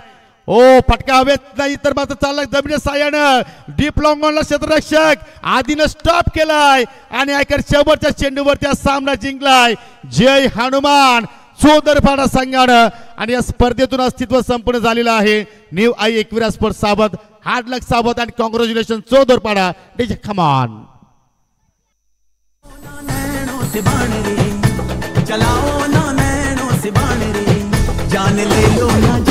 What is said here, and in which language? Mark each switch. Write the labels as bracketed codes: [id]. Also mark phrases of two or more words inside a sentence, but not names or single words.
[mr] ओ फटका हवेत नाही तर मात्र चाललाय जमिनी साह्यानं [en] deep long [mr] ऑनला क्षेत्ररक्षक आधीनं स्टॉप केलाय आणि ऐकर शेवटच्या चेंडूवरती हा सामना जिंकलाय. जय हनुमान चोदरपाडा संघानं आणि या स्पर्धेतून अस्तित्व संपूर्ण झालेलं आहे. न्यू आई एकविरा स्पोर्ट्स साबत, [en] hard luck [mr] साबत आणि कॉंग्रॅच्युलेशन चोदरपाडा. [en] कमान [hi] से बाण रे चलाओ ना नैनों से बाण रे जान ले लो